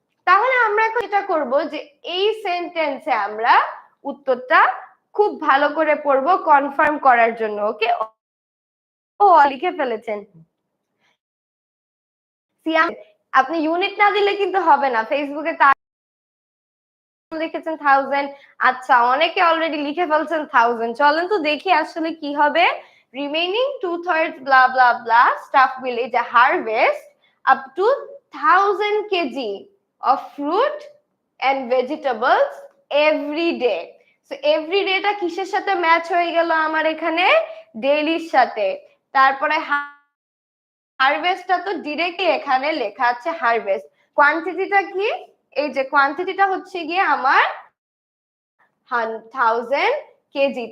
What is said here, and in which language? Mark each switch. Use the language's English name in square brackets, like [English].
[Bangla] তাহলে আমরা এখন এটা করব যে এই সেন্টেন্সে আমরা উত্তরটা খুব ভালো করে পড়বো কনফার্ম করার জন্য। ওকে, ও লিখে ফেলেছেন সিয়াম, আপনি ইউনিট না দিলে কিন্তু হবে না। ফেসবুকে লিখেছেন 1000, আচ্ছা অনেকে অলরেডি লিখে ফেলছেন 1000। চলেন তো দেখি আসলে কি হবে। [English] Remaining 2/3 blah blah blah stuff will is a harvest up to 1000 kg of fruit and vegetables every day. [Bangla] So every day টা কিসের সাথে ম্যাচ হয়ে গেল আমার এখানে? ডেইলির সাথে। তারপরে হারভেস্টটা তো ডিরেক্টলি এখানে লেখা আছে হারভেস্ট। কোয়ান্টিটিটা কি? এই যে কোয়ান্টিটিটা হচ্ছে গিয়ে আমার 1000 কেজি।